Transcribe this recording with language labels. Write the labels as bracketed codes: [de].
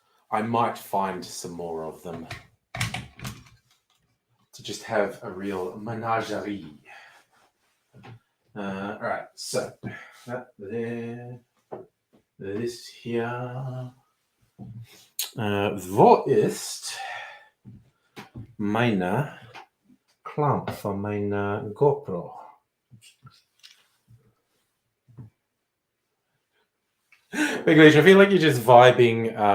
[en] I might find some more of them to just have a real menagerie. All right, so that there, this here. [de] Wo ist meine Klamp von meiner GoPro? [en] English, I feel like you're just vibing.